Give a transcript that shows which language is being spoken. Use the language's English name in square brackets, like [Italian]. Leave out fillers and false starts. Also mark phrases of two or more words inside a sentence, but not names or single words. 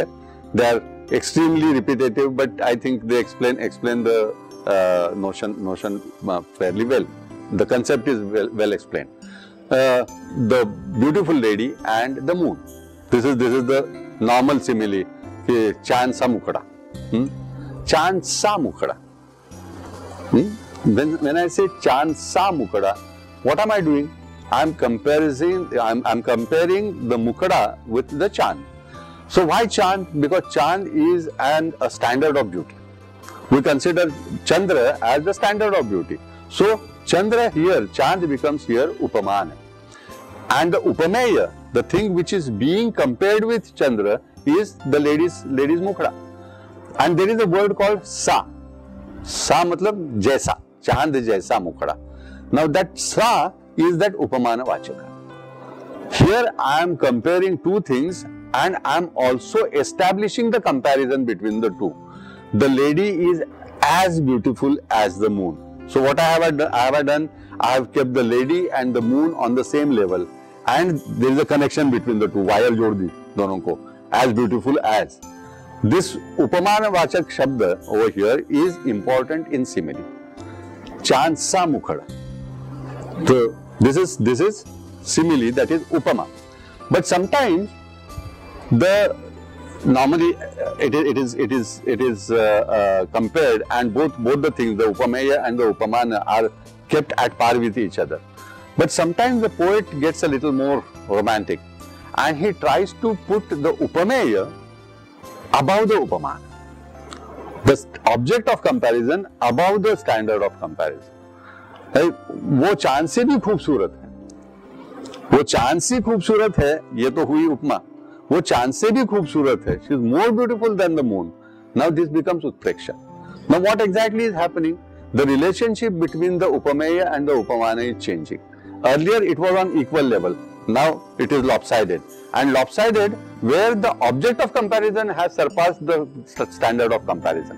[English] They are extremely repetitive, but I think they explain the notion fairly well. The concept is well explained. The beautiful lady and the moon. This is the normal simile. [Hindi] चांद सा मुखड़ा। चांद सा मुखड़ा. [English] When I say [Hindi] चांद सा मुखड़ा, [English] what am I doing? I'm comparing the mukhda with the chand. So why chand? Because chand is a standard of beauty. We consider Chandra as the standard of beauty. So Chandra here, chand becomes here Upamana. And the Upameya, the thing which is being compared with Chandra, is the lady's mukhda. And there is a word called sa. [Hindi] सा मतलब जैसा। चांद जैसा मुखड़ा. [English] Now that sa is that [Hindi] उपमान वाचक. [English] Here I am comparing two things and I am also establishing the comparison between the two. The lady is as beautiful as the moon. So what I have done, I have kept the lady and the moon on the same level. And there is a connection between the two. [Hindi] वायर जोड़ दी दोनों को. [English] As beautiful as. This [Hindi] उपमान वाचक शब्द [English] over here is important in simile. [Hindi] चांद सा मुखड़ा. [English] So this is simile, that is Upama. But sometimes normally it is compared, and both the things, the Upameya and the Upamana, are kept at par with each other. But sometimes the poet gets a little more romantic and he tries to put the Upameya above the Upamana. The object of comparison above the standard of comparison. [Hindi] वो चांद से भी खूबसूरत है, वो चांद से खूबसूरत है, ये तो हुई उपमा, वो चांद से भी खूबसूरत है. [English] She is more beautiful than the moon. Now this becomes Utpreksha. Now what exactly is happening? The relationship between the Upameya and the Upamana is changing. Earlier it was on equal level. Now it is lopsided. And lopsided where the object of comparison has surpassed the standard of comparison.